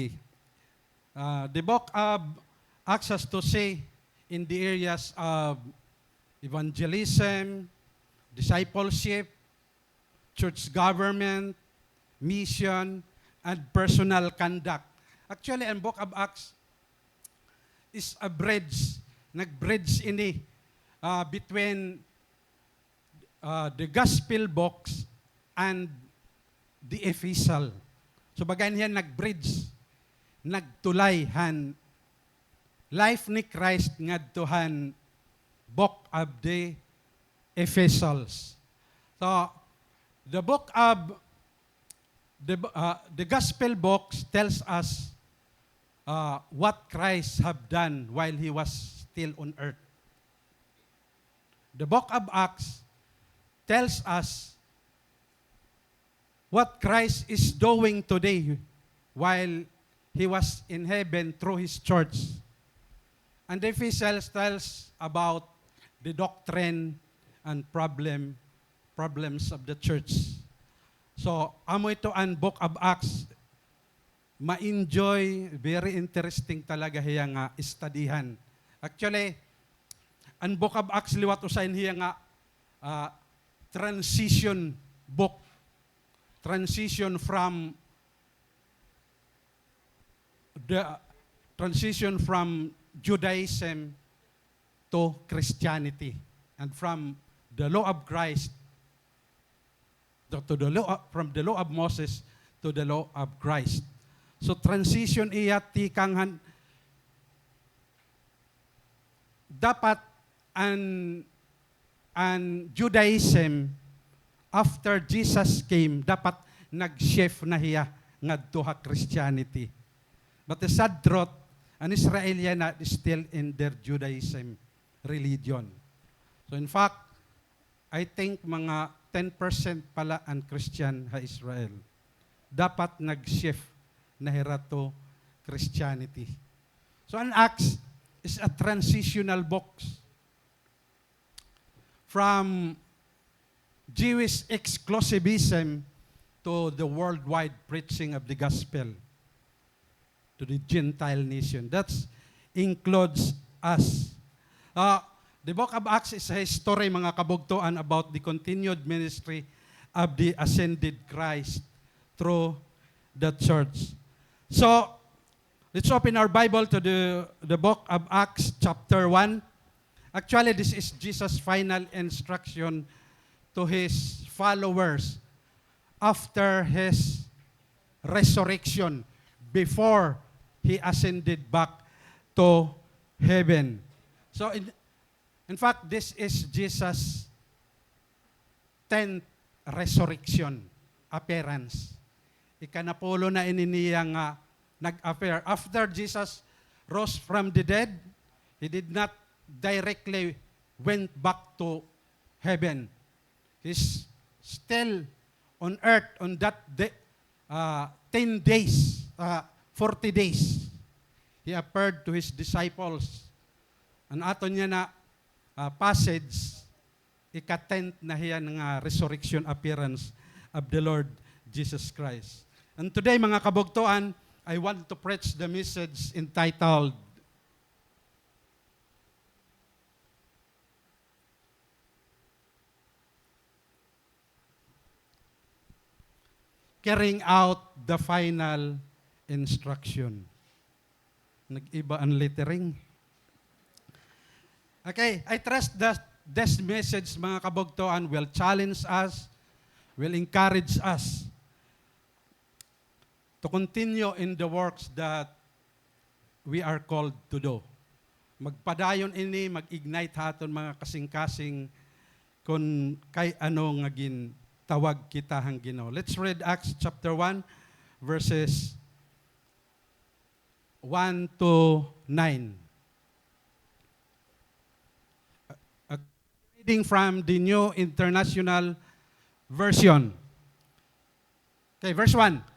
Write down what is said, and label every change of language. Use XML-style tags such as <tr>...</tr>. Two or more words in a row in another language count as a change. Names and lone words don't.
<en>The book of Acts has to say in the areas of evangelism, discipleship, church government, mission, and personal conduct. Actually, ang book of Acts is a bridge,</en> <war>nag-bridge ini</war> <en>between the gospel books and the epistle.</en> <war>So bagayan yan nag-bridge, nagtulayhan life ni Christ ngadtuhan</war> <en>book of the epistles. So the book of the gospel books tells us what Christ have done while He was still on earth. The book of Acts tells us what Christ is doing today while He was in heaven through His church. And the epistles tells about the doctrine and problems of the church. So,</en> <war>amo ito ang book of Acts, ma-enjoy,</war> <en>very interesting</en> <war>talaga hiya nga studyhan. Actually, ang book of Acts liwat usain hiya nga</war> <en>transition book. Transition from Judaism to Christianity, and from the law of Christ from the law of Moses to the law of Christ.</en> <war>So transition iya tikanghan dapat an Judaism</war> <en>after Jesus came</en> <war>dapat nag-shift na hiya ngadto ha Christianity.</war> <en>But the sad truth, an Israelian is still in their Judaism religion. So in fact, I think</en> <war>mga 10% pala ang Christian ha Israel. Dapat nag-shift nahira</war> <en>to Christianity. So an Acts is a transitional book from Jewish exclusivism to the worldwide preaching of the gospel to the Gentile nation. That includes us. The book of Acts is a history,</en> <war>mga kabugtuan,</war> <en>about the continued ministry of the ascended Christ through the church. So, let's open our Bible to the book of Acts chapter 1. Actually, this is Jesus' final instruction to his followers after his resurrection, before he ascended back to heaven. So, in fact, this is Jesus' 10th resurrection appearance.</en> <war>Ikanapulo na ininiya nga nag-appear.</war> <en>After Jesus rose from the dead, he did not directly went back to heaven. He's still on earth on that 10 days, 40 days. He appeared to his disciples.</en> <war>Ang ato niya na passage, ika-10th na hiya ng</war> <en>resurrection appearance of the Lord Jesus Christ. And today,</en> <war>mga kabugtuan,</war> <en>I want to preach the message entitled, Carrying Out the Final Instruction.</en> <war>Nag-iba ang lettering.</war> <en>Okay, I trust that this message,</en> <war>mga kabugtuan,</war> <en>will challenge us, will encourage us to continue in the works that we are called to do.</en> <war>Magpadayon ini, mag-ignite haton mga kasing-kasing kung kay ano nga tawag kita hang Ginoo.</war> <en>Let's read Acts chapter 1 verses 1 to 9. Reading from the New International Version. Okay, verse 1.</en>